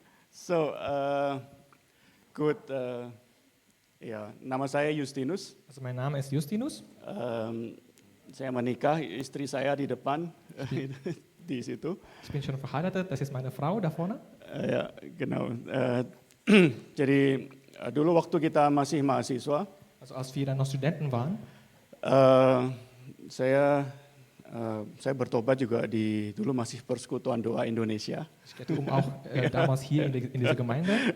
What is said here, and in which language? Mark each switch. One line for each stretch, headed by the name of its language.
German: So, gut.
Indonesian: Ya, nama saya Justinus.
German: Also mein Name ist Justinus.
Indonesian: Saya menikah, istri saya di depan di situ.
German: Ich bin schon verheiratet. Das ist meine Frau da vorne.
Indonesian: Ya, genau. Jadi dulu waktu kita masih mahasiswa,
German: Also als wir dann noch Studenten waren,
Indonesian: saya bertobat juga dulu masih Persekutuan Doa Indonesia.
German: ich gehörte auch damals hier in dieser Gemeinde.